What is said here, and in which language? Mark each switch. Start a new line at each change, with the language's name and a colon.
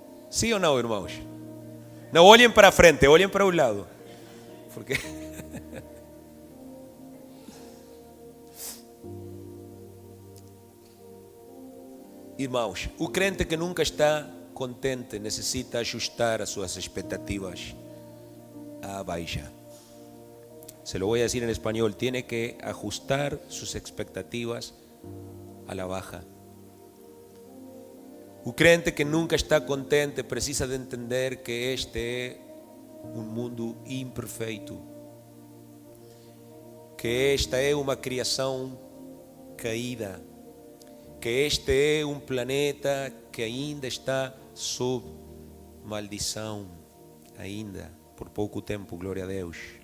Portuguese: Sim ou não, irmãos? Não olhem para a frente, olhem para o lado. Porque... Irmãos, o crente que nunca está contente necesita ajustar as suas expectativas a baixa.
Spanish: Se lo voy a decir en español, tiene que ajustar sus expectativas a la baja.
Portuguese: O crente que nunca está contente precisa de entender que este é um mundo imperfeito, que esta é uma criação caída, que este é um planeta que ainda está sob maldição, ainda, por pouco tempo, glória a Deus.